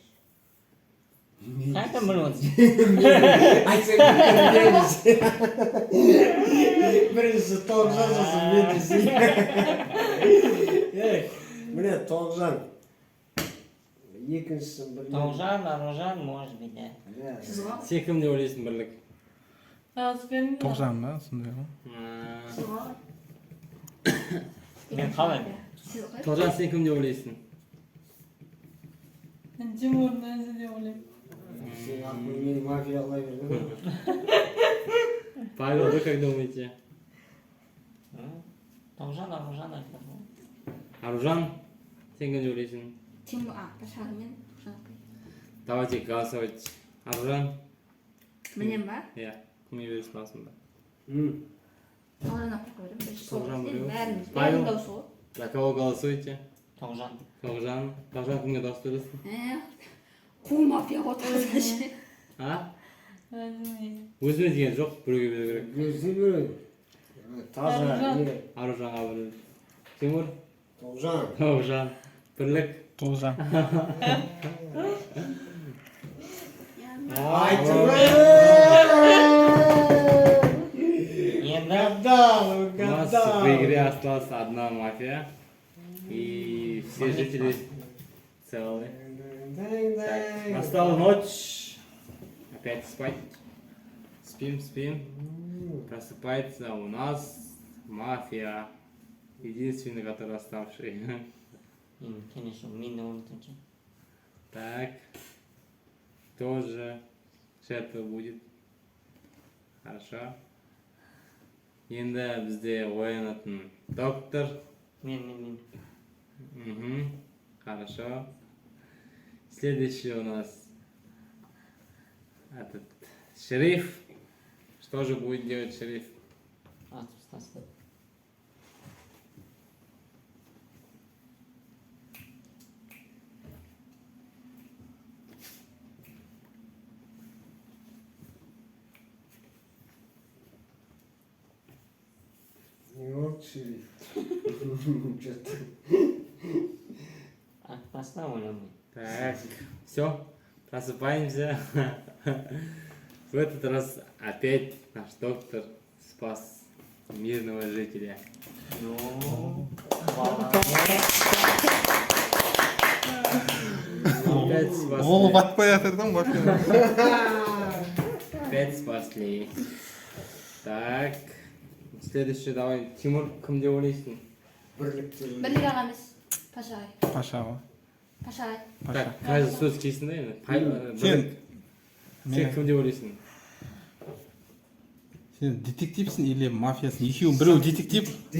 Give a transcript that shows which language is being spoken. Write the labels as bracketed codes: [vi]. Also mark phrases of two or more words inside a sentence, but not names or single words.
[kk] қайдан біліп отырсың Айтсаң білеміз. Бірінші Тоғжан сосын мен десең. Міне Тоғжан. Екіншісін білмеймін. [ru] тоғжан аружан может быть да [kk] Сіз ғой? Сен кім деп ойлайсың бірлік? Азбен. Тоғжан ба сондай ғой. Сіз ғой? мен қалай Сіз ғой? Тоғжан, сен кім деп ойлайсың? Тимурдың өзі деп ойлаймын. Сен мені мафиялай бердің. [ru] Павел, вы как думаете? [kk] тоғжан аружан айтады ғой Аружан, сен кім деп ойлайсың? Тимур, Пашаға мен Тоғжан. [ru] Давайте голосовать. Аружан? [kk] Менен ба? Иә, кімге бересің басында? Тоғжан апа қойдым. Тоғжан біреу. Бәріміз. Павел? Бәрін дауысы ғой. [ru] За кого голосуете? [kk] тоғжан Тоғжан. Тоғжан кімге дауыс бересің? Қу мафия отырғызғашы. А? Өзіме. Өзіме деген жоқ, біреуге беру керек. Берсе береді. Таза. Аружан. не? Аружанға беру. Тимур? Тоғжан. Тоғжан. Бірлік? Тоғжан. енді [ru] Гадал, У нас в гадал. игре осталась одна мафия. И все жители целые. Так, настала ночь. Опять спать. Спим, спим. Просыпается у нас мафия. Единственный, который оставший. [kk] енді келесі жолы мен де ойнайтын [ru] Так. Тоже что-то будет. Хорошо. [kk] Енді бізде оянатын доктор. мен [ru] Угу. Хорошо. Следующий у нас этот шериф. Что же будет делать шериф? [kk] атып тастады [ru] Не вот шериф. Что-то. [kk] атып таста ойламай [ru] Так, все, просыпаемся. В этот раз опять наш доктор спас мирного жителя. Опять [kk] Ол [ru] спасли. [kk] батпай жатыр да мафия. [ru] Опять спасли. Так, следующий давай. [kk] Тимур, кім деп ойлайсың? Бірліктер. Бірлік аға емес. Пашағай. Паша ғой. Пашағай. Паша. [ru] Так, каждый [kk] сөз келсін да енді. Бірлік. Сен кім деп ойлайсың? Сен детективсің или мафиясың? Екеуің біреу детектив.